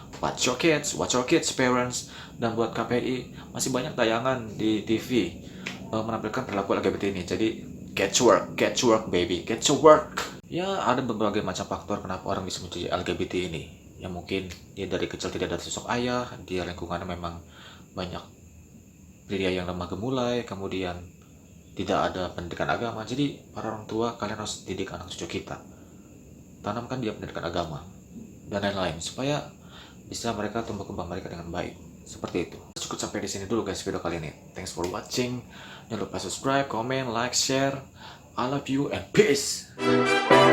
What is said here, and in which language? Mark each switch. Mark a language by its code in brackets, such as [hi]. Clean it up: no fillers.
[id] Watch your kids, parents. Dan buat KPI, masih banyak tayangan di TV menampilkan perilaku LGBT ini. [en] Jadi get to work baby, get to work. [id] Ya, ada berbagai macam faktor kenapa orang bisa menjadi LGBT ini. Ya mungkin dia dari kecil tidak ada sosok ayah, dia lingkungannya memang banyak pria yang lemah gemulai, kemudian tidak ada pendidikan agama. Jadi para orang tua, kalian harus didik anak cucu kita, tanamkan dia pendidikan agama dan lain-lain supaya bisa mereka tumbuh kembang mereka dengan baik. Seperti itu. Cukup sampai di sini dulu guys video kali ini. [en] Thanks for watching. Jangan lupa subscribe, comment, like, share. I love you and peace.